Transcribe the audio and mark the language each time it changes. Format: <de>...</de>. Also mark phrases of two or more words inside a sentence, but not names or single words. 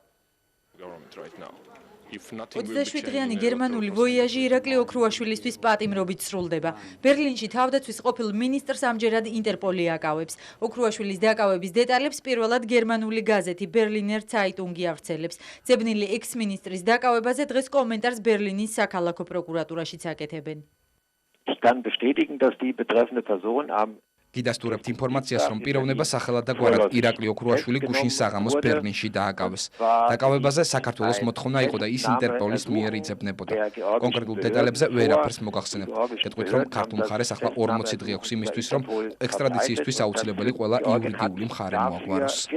<ka>27-დღიანი გერმანული ვოიაჟი ირაკლი ოქრუაშვილისთვის პატიმრობით სრულდება. ბერლინში თავდაცვის ყოფილ მინისტრს ამჯერად ინტერპოლი აკავებს. ოქრუაშვილის დაკავების დეტალებს პირველად გერმანული გაზეთი ბერლინერ ცაიტუნგი ავრცელებს. ძებნილი ექს-მინისტრის დაკავებაზე დღეს კომენტარს ბერლინის საქალაქო პროკურატურაშიც აკეთებენ.</ka> <de>Ich kann bestätigen, dass die betreffende Person am</de> <ka>გიდასტურებთ ინფორმაციას, რომ პიროვნება სახელად და გვარად ირაკლი ოქრუაშვილი გუშინ საღამოს ბერლინში დააკავეს. დაკავებაზე საქართველოს მოთხოვნა იყო და ის ინტერპოლის მიერ იძებნებოდა. კონკრეტულ დეტალებზე ვერაფერს მოგახსენებთ. გეტყვით, რომ ქართულ მხარეს ახლა 40 დღე აქვს იმისთვის, რომ ექსტრადიციისთვის აუცილებელი ყველა იურიდიული მხარე მოაგვაროს.</ka>